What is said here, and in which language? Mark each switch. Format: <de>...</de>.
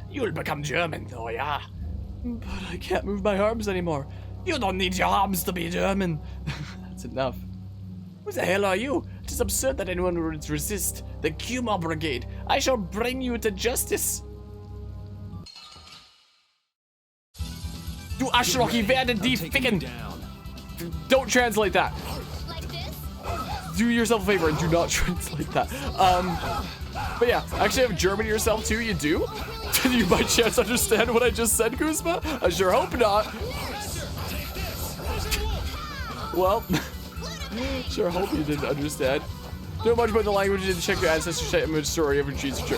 <en>You'll become German though, yeah. But I can't move my arms anymore. You don't need your arms to be German. That's enough. Who the hell are you? It is absurd that anyone would resist. The Kuma Brigade. I shall bring you to justice.</en> <de>Du Arschloch, ich werde die ficken.</de> <en>Don't translate that. Like this? Do yourself a favor and do not translate that. But yeah, actually have German yourself too, you do? Did you by chance understand what I just said, Kuzma? I sure hope not. Well, sure hope you didn't understand. Know much about the language, you didn't check your ancestry site image story of cheese.</en>